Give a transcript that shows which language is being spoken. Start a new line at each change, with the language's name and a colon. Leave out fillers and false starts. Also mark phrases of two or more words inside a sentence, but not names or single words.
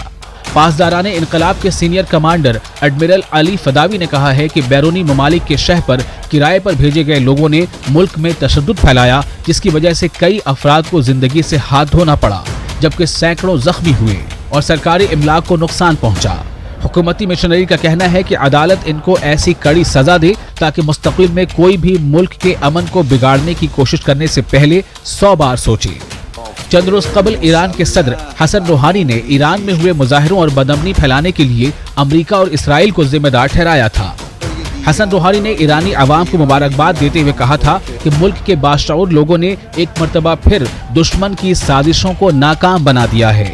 Urdu: پاسداران انقلاب کے سینئر کمانڈر ایڈمرل علی فداوی نے کہا ہے کہ بیرونی ممالک کے شہ پر کرائے پر بھیجے گئے لوگوں نے ملک میں تشدد پھیلایا، جس کی وجہ سے کئی افراد کو زندگی سے ہاتھ دھونا پڑا، جبکہ سینکڑوں زخمی ہوئے اور سرکاری املاک کو نقصان پہنچا۔ حکومتی مشنری کا کہنا ہے کہ عدالت ان کو ایسی کڑی سزا دے تاکہ مستقبل میں کوئی بھی ملک کے امن کو بگاڑنے کی کوشش کرنے سے پہلے 100 بار سوچے۔ چند روز قبل ایران کے صدر حسن روحانی نے ایران میں ہوئے مظاہروں اور بدامنی پھیلانے کے لیے امریکہ اور اسرائیل کو ذمہ دار ٹھہرایا تھا۔ حسن روحانی نے ایرانی عوام کو مبارکباد دیتے ہوئے کہا تھا کہ ملک کے باشعور لوگوں نے ایک مرتبہ پھر دشمن کی سازشوں کو ناکام بنا دیا ہے۔